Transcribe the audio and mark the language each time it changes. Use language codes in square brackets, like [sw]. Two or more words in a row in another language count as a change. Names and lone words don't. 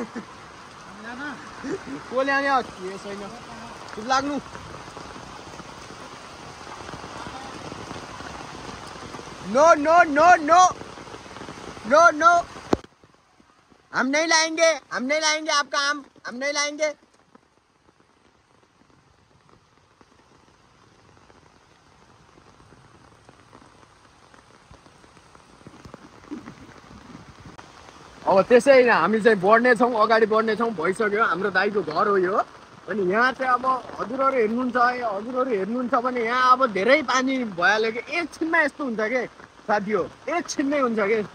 [ne] को ल्याउने के छैन, चुप लाग्नु। [en] no no no no no no, [hi] हम नहीं लाएंगे आपका आम, हम नहीं लाएंगे। [ne] अब त्यसै होइन, हामी चाहिँ बढ्नेछौँ, अगाडि बढ्नेछौँ। भइसक्यो, हाम्रो दाइको घर हो यो। अनि यहाँ चाहिँ अब हजुरहरू हेर्नुहुन्छ भने यहाँ अब धेरै पानी भइहाल्यो कि एकछिनमा यस्तो हुन्छ कि साथी हो, एकछिनमै हुन्छ कि यस्तो।